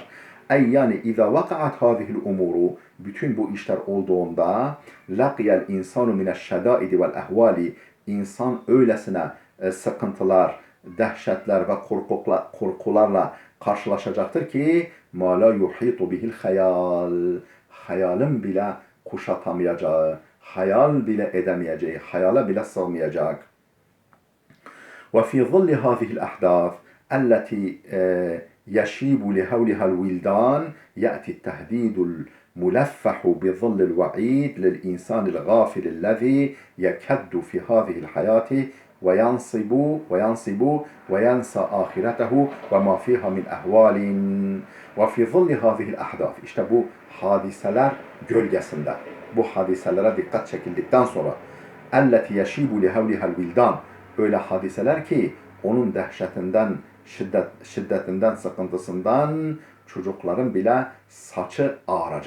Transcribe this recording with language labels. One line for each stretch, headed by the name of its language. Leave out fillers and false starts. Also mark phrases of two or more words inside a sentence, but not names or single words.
Turkish: Ey yani
Arabic: إذا وقعت هذه الأمور,
Turkish: bütün bu işler olduğunda,
Arabic: لقي الإنسان من الشدائد والأهوال,
Turkish: insan öylesine sıkıntılar, dehşetler ve korkularla karşılaşacaktır ki,
Arabic: ما لا يحيط به الخيال,
Turkish: hayalin bile kuşatamayacağı, hayal bile edemeyeceği, hayale bile sığmayacak.
Arabic: وفي ظل هذه الأحداث التي يشيب لهولها الولدان يأتي التهديد الملفح بظل الوعيد للإنسان الغافل الذي يكد في هذه الحياة وينصب وينسى آخرته وما فيها من أهوال وفي ظل هذه الأحداث
Turkish: işte bu hadiseler gölgesinde bu hadiselere dikkat çekildikten sonra
Arabic: التي يشيب لهولها الولدان
Turkish: öyle hadiseler ki onun dehşetinden, şiddetinden, sıkıntısından çocukların bile saçı ağaracak.